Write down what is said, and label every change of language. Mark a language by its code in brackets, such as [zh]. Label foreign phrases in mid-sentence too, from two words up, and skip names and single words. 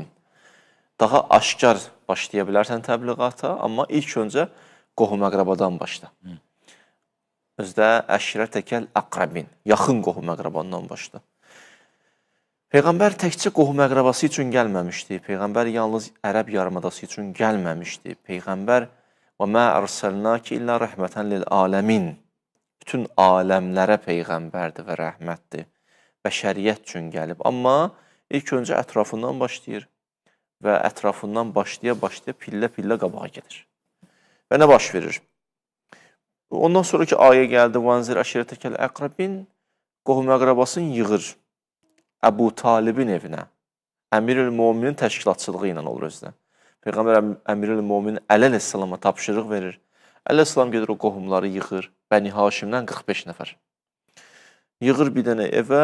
[az] Daha aşkar başlaya bilərsən təbliğata, amma ilk öncə qohum-əqrabadan başla. Özdə [ar] عشيرتك الأقربين. [az] Yaxın qohum-əqrabandan başla. Peyğəmbər təkcə qohum-əqrabası üçün gəlməmişdi. Peyğəmbər yalnız Ərəb yarımadası üçün gəlməmişdi. Peyğəmbər [ar] وَمَا أَرْسَلْنَاكِ إِلَّا رَحْمَةً لِلْعَالَمِينَ [az] bütün aləmlərə Peyğəmbərdir və rəhmətdir. Bəşəriyyət üçün gəlib. Amma ilk öncə ətrafından başlayır və ətrafından başlaya-başlaya pillə-pillə qabağa gedir. Və nə baş verir? Ondan sonraki ayə gəldi. [ar] وَانْزِرْ أَشِرَتَكَ الْأَقْرَبِينَ [az] qohum-əqrabasını yığır Əbu Talibin evinə. Əmirül-Möminin təşkilatçılığı ilə olur özdə. Peyğəmbər Əmirül-Möminin Əli əleyhissalama tapşırıq verir. Əli əleyhissalam gedir o qohumları yığır. Bəni Haşimdən 45 nəfər. Yığır bir dənə evə.